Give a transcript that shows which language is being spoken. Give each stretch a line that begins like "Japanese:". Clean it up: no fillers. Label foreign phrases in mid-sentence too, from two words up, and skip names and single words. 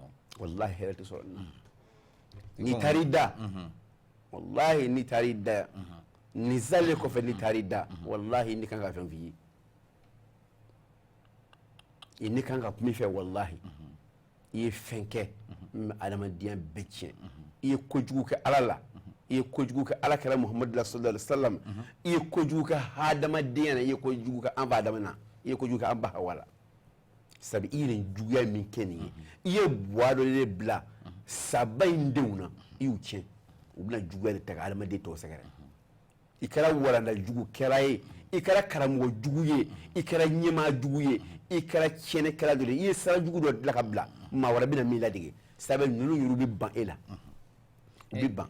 Bambara: walahi hɛrɛ tɛ sɔrɔ nin na n'i taar'i da walahi n'i taar'i da nin salen kɔfɛ n'i taar'i da walahi ne kan ka fɛn f'i ye i ne kan ka kuma i fɛ walahi i ye fɛn kɛ min bɛ adamadenya bɛɛ tiɲɛ i ye kojugu kɛ ala la i ye kojugu kɛ ala kɛra muhamadu la sallallahu alaihi wasallam i ye kojugu kɛ hadamadenya na i ye kojugu kɛ an ba adama na i ye kojugu kɛ an ba hawa la sabu i ye nin juguya min kɛ nin ye i ye buwa dɔ de bila saba in denw na i y'u tiɲɛ u bɛna juguya de ta ka adamaden tɔw sɛgɛrɛ i kɛra walanda jugu kɛra ye i kɛra karamɔgɔ jugu ye i kɛra ɲɛmaa jugu ye i kɛra tiɲɛnikɛla dɔ ye i ye sara jugu dɔ dilan ka bila maa wɛrɛ bɛna min ladege sabu ninnu yɛrɛ bɛ ban e la u bɛ ban